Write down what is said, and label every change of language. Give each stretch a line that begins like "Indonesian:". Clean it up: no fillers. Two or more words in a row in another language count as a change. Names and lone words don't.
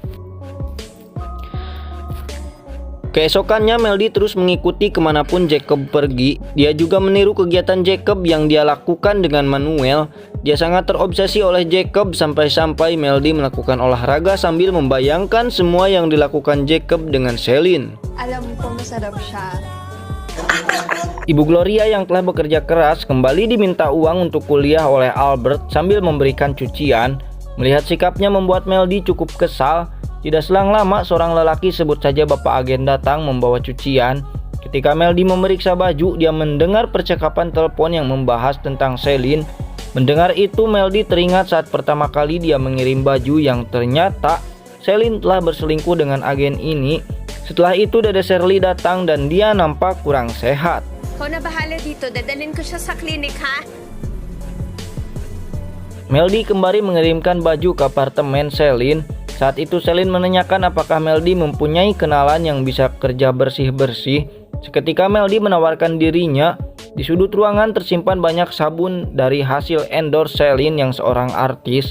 Indonesian: Keesokannya Meldy terus mengikuti kemanapun Jacob pergi. Dia juga meniru kegiatan Jacob yang dia lakukan dengan Manuel. Dia sangat terobsesi oleh Jacob sampai-sampai Meldy melakukan olahraga sambil membayangkan semua yang dilakukan Jacob dengan Celine.
Filipino: Alam ko masarap siya.
Indonesian: Ibu Gloria yang telah bekerja keras kembali diminta uang untuk kuliah oleh Albert sambil memberikan cucian. Melihat sikapnya membuat Meldy cukup kesal. Tidak selang lama seorang lelaki, sebut saja Bapak Agen, datang membawa cucian. Ketika Meldy memeriksa baju, dia mendengar percakapan telepon yang membahas tentang Celine. Mendengar itu Meldy teringat saat pertama kali dia mengirim baju yang ternyata Celine telah berselingkuh dengan agen ini. Setelah itu Dede Shirley datang dan dia nampak kurang sehat.
Filipino: Ko na bahala dito, dadalhin ko siya sa klinik, ha?
Indonesian: Meldy kembali mengirimkan baju ke apartemen Celine. Saat itu Celine menanyakan apakah Meldy mempunyai kenalan yang bisa kerja bersih-bersih. Seketika Meldy menawarkan dirinya. Di sudut ruangan tersimpan banyak sabun dari hasil endorse Celine yang seorang artis.